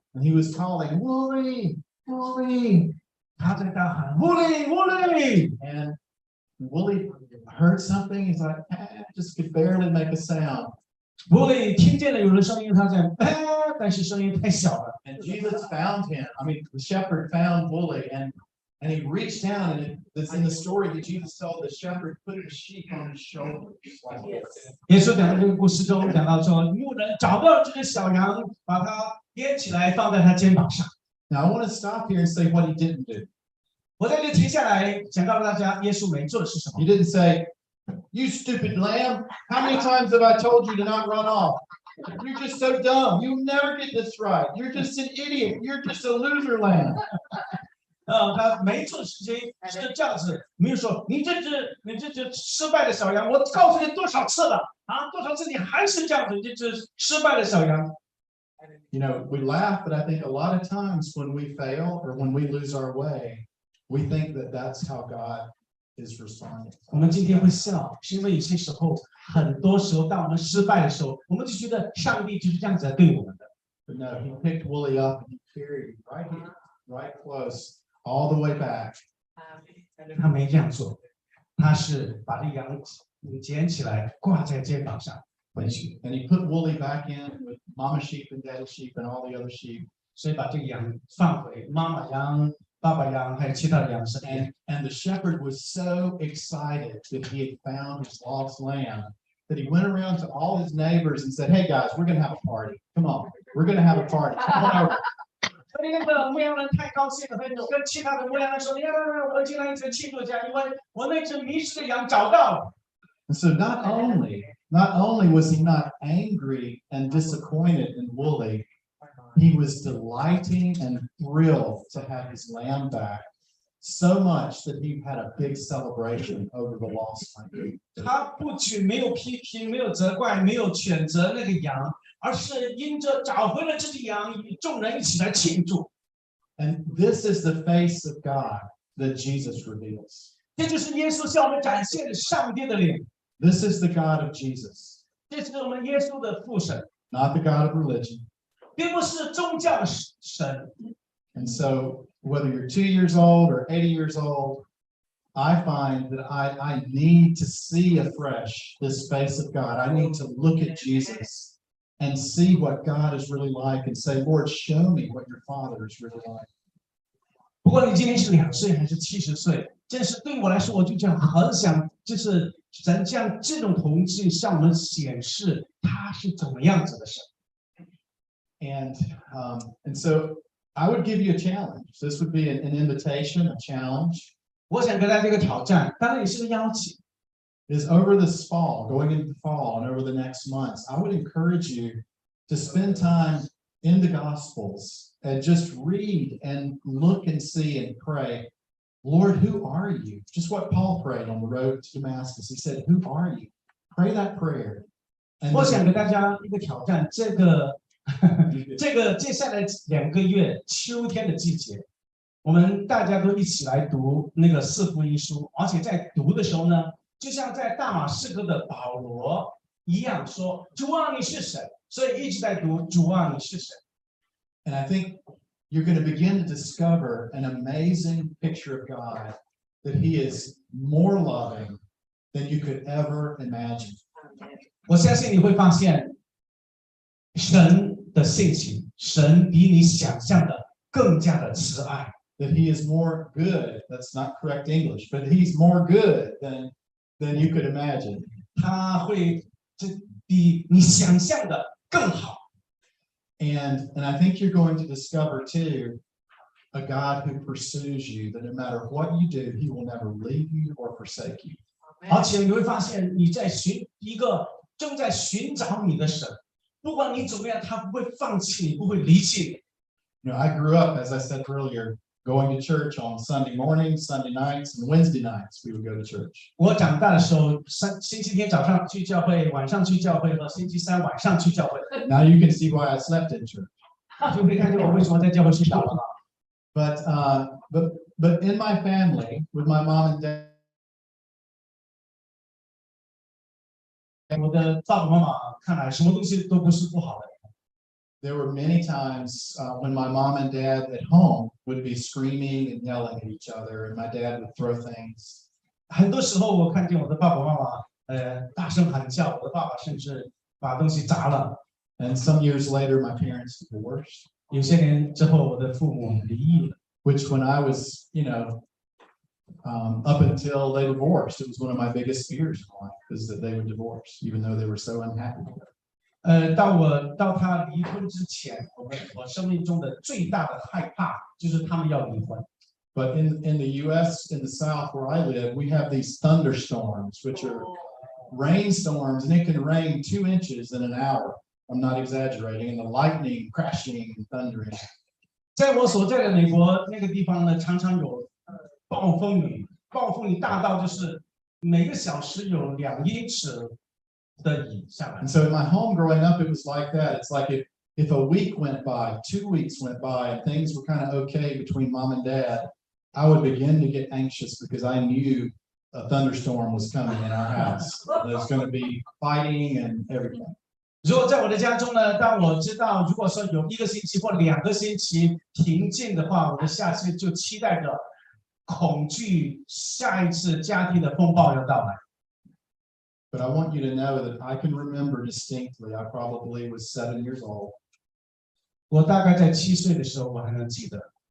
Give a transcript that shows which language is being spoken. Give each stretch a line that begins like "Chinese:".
English: And he was calling, Wooly, Wooly.
Chinese: 他在大喊，Wooly, Wooly.
English: And Wooly heard something. He's like, just could barely make a sound.
Chinese: Wooly 听见了有人声音，他在但是声音太小了。
English: And Jesus found him. I mean, the shepherd found Wooly, and he reached down, and it's in the story that Jesus told. The shepherd put a sheep on his shoulders like this.
Chinese: 耶稣讲的这个故事中讲到说，牧人找到这只小羊，把它编起来放在他肩膀上。
English: Now, I want to stop here and say what he didn't do.
Chinese: 我在这停下来，想告诉大家，耶稣没做的是什么
English: He didn't say, "You stupid lamb, how many times have I told you to not run off?" You're just so dumb. You'll never get this right. You're just an idiot. You're just a loser lamb.
Chinese: 他没错是这样子，没有说你这只失败的小羊，我告诉你多少次了啊，多少次你还是这样子，这只失败的小羊。
English: You know, we laugh, but I think a lot of times when we fail or when we lose our way, we think that that's how God is responding.
Chinese: 我们今天会笑，是因为有些时候，很多时候，当我们失败的时候，我们就觉得上帝就是这样子来对我们的。
English: But no, he picked Wooly up and he carried him right here, right close, all the way back.
Chinese: 他没这样做，他是把这羊捡起来挂在肩膀上回去，
English: And he put Wooly back in with Mama sheep and Daddy sheep and all the other sheep.
Chinese: 所以把这个羊放回妈妈羊、爸爸羊还有其他的羊身边。
English: And the shepherd was so excited that he had found his lost lamb that he went around to all his neighbors and said, "Hey guys, we're going to have a party. Come on, we're going to have a party. Come on over."
Chinese: 所以那个牧羊人太高兴了，他就跟其他的牧羊人说：“你看，我们今天一起庆祝一下，因为我那只迷失的羊找到了。”
English: And so not only was he not angry and disappointed in Wooly, he was delighting and thrilled to have his lamb back, so much that he had a big celebration over the lost lamb.
Chinese: 他不仅没有批评，没有责怪，没有谴责那个羊，而是因着找回了这只羊，与众人一起来庆祝。
English: And this is the face of God that Jesus reveals.
Chinese: 这就是耶稣向我们展现的上帝的脸，
English: This is the God of Jesus,
Chinese: 这是我们耶稣的父神，
English: not the God of religion.
Chinese: 并不是宗教的神。
English: And so whether you're 2 years old or 80 years old, I find that I need to see afresh this face of God. I need to look at Jesus and see what God is really like and say, Lord, show me what your Father is really like.
Chinese: 不过你今天是2岁还是70岁，真是对我来说，我就这样很想，就是神将这种同志向我们显示他是怎么样子的神。
English: And so I would give you a challenge. This would be an invitation, a challenge.
Chinese: 我想给大家这个挑战，当然也是个邀请。
English: Is over this fall, going into the fall and over the next months, I would encourage you to spend time in the Gospels and just read and look and see and pray, Lord, who are you? Just what Paul prayed on the road to Damascus. He said, who are you? Pray that prayer. And
Chinese: 我想给大家一个挑战，这个接下来2个月秋天的季节，我们大家都一起来读那个4福音书，而且在读的时候呢，就像在大马士革的保罗一样说：“主啊，你是神。” 所以一直在读“主啊，你是神。”
English: And I think you're going to begin to discover an amazing picture of God, that he is more loving than you could ever imagine.
Chinese: 我相信你会发现，神的性情，神比你想象的更加的慈爱。
English: That he is more good. That's not correct English, but he's more good than you could imagine.
Chinese: 他会比你想象的更好。
English: And I think you're going to discover too a God who pursues you, that no matter what you do, he will never leave you or forsake you.
Chinese: 而且你会发现，你在寻一个正在寻找你的神，不管你怎么样，他不会放弃你，不会离弃你。
English: You know, I grew up, as I said earlier, going to church on Sunday mornings, Sunday nights, and Wednesday nights. We would go to church.
Chinese: 我长大的时候，星期天早上去教会，晚上去教会，和星期三晚上去教会。
English: Now you can see why I slept in church.
Chinese: 就可以看见我为什么在教会睡着了。
English: But in my family, with my mom and dad,
Chinese: 我的爸爸妈妈看来，什么东西都不是不好的。
English: there were many times when my mom and dad at home would be screaming and yelling at each other, and my dad would throw things.
Chinese: 很多时候，我看见我的爸爸妈妈，大声喊叫，我的爸爸甚至把东西砸了。
English: And some years later, my parents divorced.
Chinese: 有些年之后，我的父母离异了。
English: Which when I was, up until they divorced, it was one of my biggest fears in life, is that they would divorce, even though they were so unhappy together.
Chinese: 到他离婚之前，我生命中的最大的害怕就是他们要离婚。
English: But in the U.S., in the South where I live, we have these thunderstorms, which are rainstorms, and it can rain 2 inches in an hour. I'm not exaggerating. And the lightning crashing and thundering.
Chinese: 在我所在的美国那个地方呢，常常有暴风雨，暴风雨大到就是每个小时有2英尺的雨下来。
English: And so in my home growing up, it was like that. It's like if a week went by, 2 weeks went by, and things were kind of okay between mom and dad, I would begin to get anxious because I knew a thunderstorm was coming in our house. There's going to be fighting and everything.
Chinese: 如果在我的家中呢，当我知道如果说有1个星期或2个星期平静的话，我的下次就期待着恐惧下一次家庭的风暴要到来。
English: But I want you to know that I can remember distinctly. I probably was 7 years old.
Chinese: 我大概在7岁的时候，我还能记得。